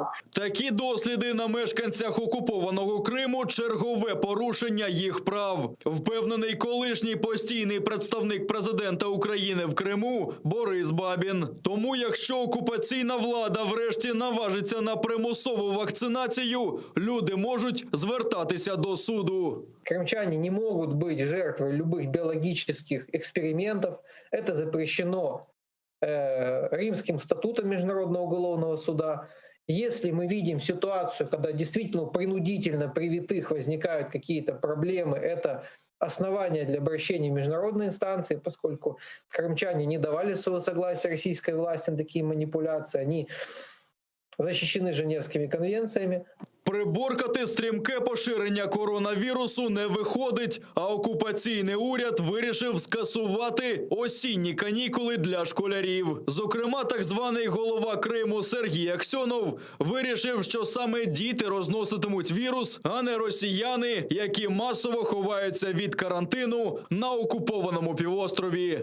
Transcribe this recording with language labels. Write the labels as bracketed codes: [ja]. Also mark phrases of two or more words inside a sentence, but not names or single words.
[uk] Такі досліди на мешканцях окупованого Криму – чергове порушення їх прав. Впевнений колишній постійний представник президента України в Криму Борис Бабін. Тому якщо окупаційна влада врешті наважиться на примусову вакцинацію, люди можуть звертатися до суду. [ru] Крымчане не могут быть жертвой любых биологических экспериментов. Это запрещено Римским статутом Международного уголовного суда. Если мы видим ситуацию, когда действительно принудительно привитых возникают какие-то проблемы, это основания для обращения в международные инстанции, поскольку крымчане не давали своего согласия российской власти на такие манипуляции, они защищены Женевскими конвенциями. [uk] Приборкати стрімке поширення коронавірусу не виходить, а окупаційний уряд вирішив скасувати осінні канікули для школярів. Зокрема, так званий голова Криму Сергій Аксьонов вирішив, що саме діти розноситимуть вірус, а не росіяни, які масово ховаються від карантину на окупованому півострові.